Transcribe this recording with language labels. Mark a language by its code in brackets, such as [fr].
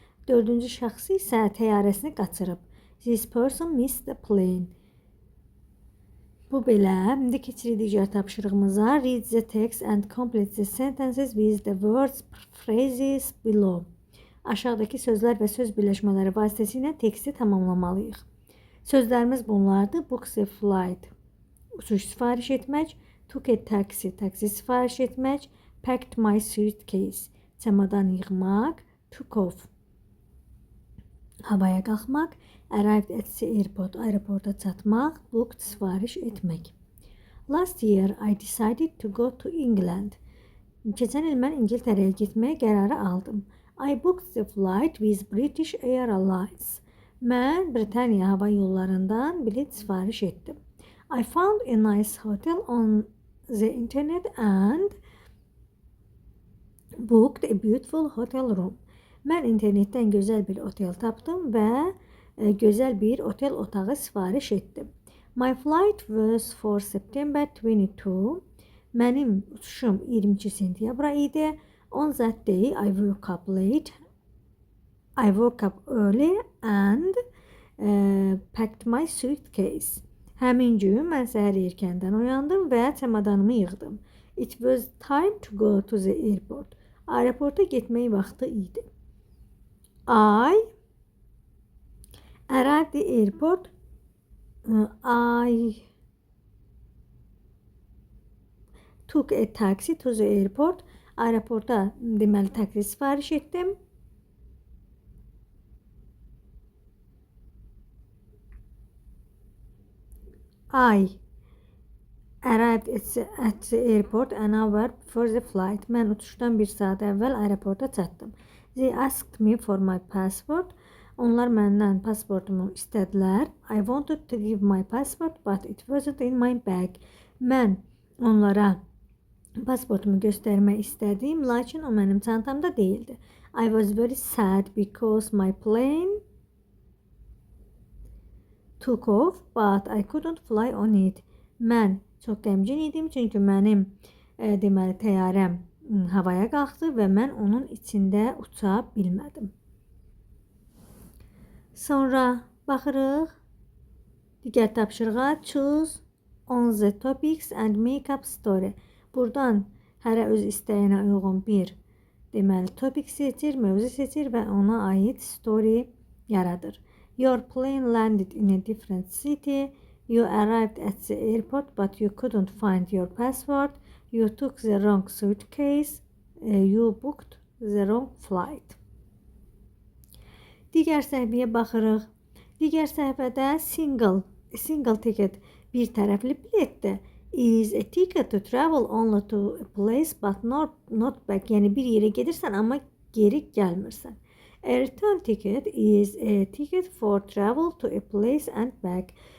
[az] Dördüncü şəxs isə təyyarəsini qaçırıb. [en] This person missed the plane. [az] Bu belə. İndi keçirik digər tapşırığımıza. [en] Read the text and complete the sentences with the words phrases below. [az] Aşağıdakı sözlər və söz birləşmələri vasitəsilə teksti tamamlamalıyıq. Sözlərimiz bunlardır. [en] Book a flight. [az] Uçuş sifariş etmək. [en] Took a taxi. [az] Taksi sifariş etmək. [en] Packed my suitcase. [az] Çamadan yığmaq. [en] Took off. [az] Havaya qalxmaq. [en] Arrived at the airport. [az] Aeroporta çatmaq. [en] Booked [az] sifariş etmək. [en] Last year I decided to go to England. [az] Keçən il mən İngiltərəyə getməyə qərarı aldım. [en] I booked the flight with British Airlines. [az] Mən Britaniya hava yollarından bilet sifariş etdim. [en] I found a nice hotel on the internet and booked a beautiful hotel room. [az] Mən internetdən gözəl bir otel tapdım və gözəl bir otel otağı sifariş etdim. [en] My flight was for September 22. [az] Mənim uçuşum 22 sentyabra idi. [en] On that day I woke up late. I woke up early and packed my suitcase. [az] Həmin gün mən səhər erkəndən oyandım və çamadanımı yığdım. [en] It was time to go to the airport. [az] Aeroporta getmək vaxtı idi. [en] I arrived at the airport. I took a taxi to the airport. [az] Aeroporta deməli taksi sifariş etdim. [en] I arrived at the airport an hour before the flight. [az] Mən uçuşdan bir saat əvvəl aeroporta çatdım. [en] They asked me for my passport. [az] Onlar məndən pasportumu istədilər. [en] I wanted to give my passport, but it wasn't in my bag. [az] Mən onlara pasportumu göstərmək istədim, lakin o mənim çantamda değildi. [en] I was very sad because my plane took off, but I couldn't fly on it. [az] Mən çox qəmgin idim, çünki mənim deməli təyyarəm havaya qalxdı və mən onun içində uça bilmədim. Sonra baxırıq digər tapşırığa. [en] Choose on the topics and make up story. [az] Buradan hərə öz istəyinə uyğun bir deməli topic seçir, mövzu seçir və ona aid story yaradır. [en] Your plane landed in a different city. You arrived at the airport but you couldn't find your passport. You took the wrong suitcase. You booked the wrong flight. [az] Digər səhifəyə baxırıq. Digər səhifədə [en] single ticket [az] bir tərəfli biletdir. [en] Is a ticket to travel only to a place but not back. [az] Yəni bir yerə gedirsən amma geri gəlmirsən. [en] A return ticket is a ticket for travel to a place and back.